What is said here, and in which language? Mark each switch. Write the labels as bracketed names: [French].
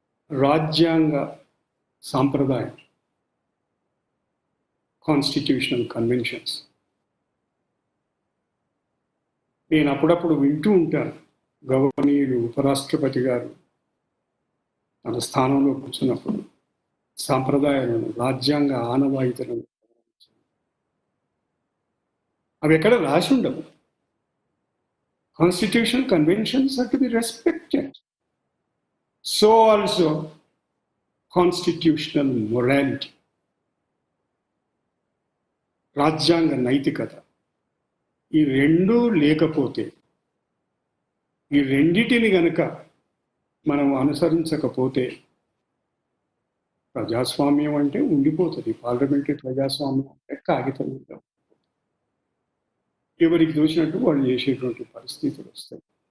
[Telugu] రాజ్యాంగ సాంప్రదాయం, constitutional conventions, నేను అప్పుడప్పుడు వింటూ ఉంటాను. గవర్నీయులు, ఉపరాష్ట్రపతి గారు తన స్థానంలో కూర్చున్నప్పుడు సాంప్రదాయాలను, రాజ్యాంగ ఆనవాయితీలను అవి ఎక్కడ రాసి ఉండవు. [English] Constitutional conventions are to be respected. So also constitutional morality, [Telugu] రాజ్యాంగ నైతికత. ఈ రెండూ లేకపోతే, ఈ రెండిటిని గనక మనం అనుసరించకపోతే ప్రజాస్వామ్యం అంటే ఉండిపోతుంది. పార్లమెంటరీ ప్రజాస్వామ్యం అంటే కాగితం మీద ఎవరికి చూసినట్టు వాళ్ళు చేసేటువంటి పరిస్థితులు వస్తాయి.